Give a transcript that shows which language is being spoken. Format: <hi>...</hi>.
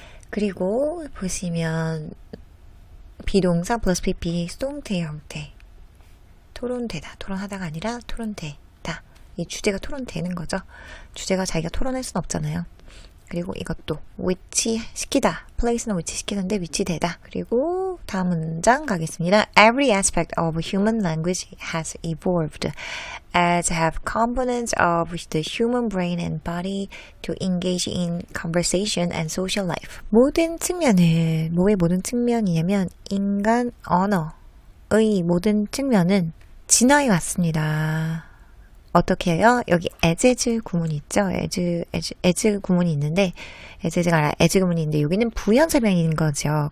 <ko>그리고 보시면 비동사 플러스 PP 수동태의 형태. 토론되다. 토론하다가 아니라 토론되다. 이 주제가 토론되는 거죠. 주제가 자기가 토론할 수는 없잖아요. 그리고 이것도 위치시키다. place는 위치시키는데 위치되다. 그리고 다음 문장 가겠습니다.</ko> <en>Every aspect of human language has evolved as have components of the human brain and body to engage in conversation and social life.</en> <ko>모든 측면을, 뭐의 모든 측면이냐면 인간 언어의 모든 측면은 진화해 왔습니다. 어떻게 해요? 여기 as 구문이 있죠? as 구문이 있는데, as 구문이 있는데, 여기는 부연 설명인 거죠.</ko>